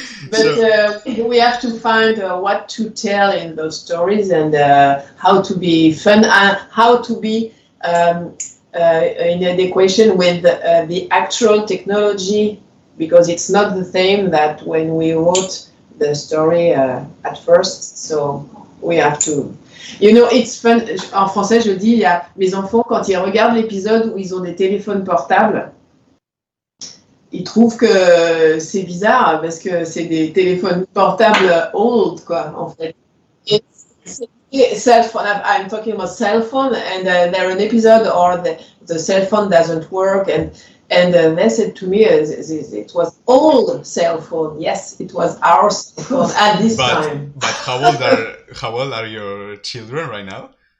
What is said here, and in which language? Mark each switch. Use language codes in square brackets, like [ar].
[en] But we have to find what to tell in those stories, and how to be fun, how to be in equation with the actual technology, because it's not the same that when we wrote the story at first. So we have to. It's fun. [fr] En français, je dis, il y a mes enfants, quand ils regardent l'épisode où ils ont des téléphones portables, ils trouvent que c'est bizarre parce que c'est des téléphones portables old, quoi, en fait. [en] Cell phone. I'm talking about cell phone, and there an episode or the cell phone doesn't work, and they said to me it was old cell phone. Yes, it was our cell phone at this time. But how old are your children right now?